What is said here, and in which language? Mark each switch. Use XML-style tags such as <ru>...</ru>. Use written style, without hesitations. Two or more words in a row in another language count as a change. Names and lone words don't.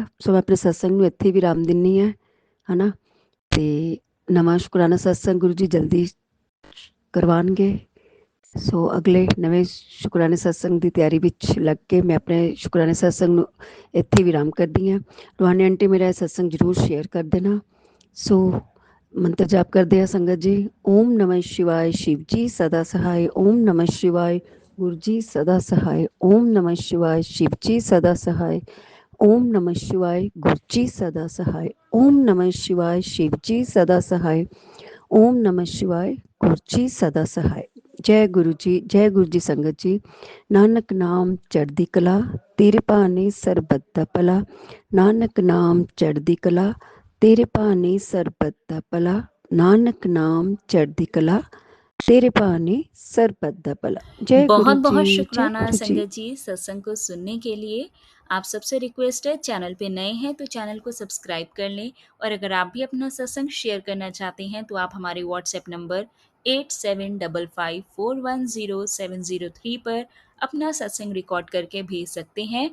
<pa>ਸੋ ਮੈਂ ਆਪਣੇ ਸਤਸੰਗ ਨੂੰ ਇੱਥੇ ਵਿਰਾਮ ਦਿੰਦੀ ਹਾਂ, ਹੈ ਨਾ। ਅਤੇ ਨਵਾਂ ਸ਼ੁਕਰਾਨਾ ਸਤਸੰਗ ਗੁਰੂ ਜੀ ਜਲਦੀ ਕਰਵਾਉਣਗੇ। ਸੋ ਅਗਲੇ ਨਵੇਂ ਸ਼ੁਕਰਾਨੇ ਸਤਸੰਗ ਦੀ ਤਿਆਰੀ ਵਿੱਚ ਲੱਗ ਕੇ ਮੈਂ ਆਪਣੇ ਸ਼ੁਕਰਾਨੇ ਸਤਸੰਗ ਨੂੰ ਇੱਥੇ ਵਿਰਾਮ ਕਰਦੀ ਹਾਂ। ਰੂਹਾਨੀ ਆਂਟੀ ਮੇਰਾ ਸਤਸੰਗ ਜ਼ਰੂਰ ਸ਼ੇਅਰ ਕਰ ਦੇਣਾ। ਸੋ ਮੰਤਰ ਜਾਪ ਕਰਦੇ ਆ ਸੰਗਤ ਜੀ।</pa> <hi>ਓਮ ਨਮः शिवाय शिव जी सदा सहाय। ओम नमः शिवाय गुरु जी सदा सहाय। ओम नमः शिवाय शिव जी सदा सहाय। ओम नमः शिवाय गुरु जी सदा सहाय। ओम नमः शिवाय शिव जी सदा सहाय। ओम नमः शिवाय गुरु जी सदा सहाय। जय गुरु जी संगत जी।</hi> <pa>ਨਾਨਕ ਨਾਮ ਚੜ੍ਹਦੀ ਕਲਾ ਤੇਰੇ ਭਾਣੇ ਸਰਬੱਤ ਦਾ ਭਲਾ। ਨਾਨਕ ਨਾਮ ਚੜ੍ਹਦੀ ਕਲਾ ਤੇਰੇ ਭਾਣੇ ਸਰਬੱਤ ਦਾ ਭਲਾ। ਨਾਨਕ ਨਾਮ ਚੜ੍ਹਦੀ ਕਲਾ ਤੇਰੇ ਭਾਣੇ ਸਰਬੱਤ ਦਾ ਭਲਾ।</pa> <hi>जय गुरु बहुत जी, बहुत जय शुक्राना गुरु जी। संगत जी सत्संग को सुनने के लिए। आप सबसे रिक्वेस्ट है, चैनल पे नए हैं तो चैनल को सब्सक्राइब कर लें, और अगर आप भी अपना सत्संग शेयर करना चाहते हैं तो आप हमारे व्हाट्सएप नंबर 8755410703 पर अपना सत्संग रिकॉर्ड करके भेज सकते हैं।</hi>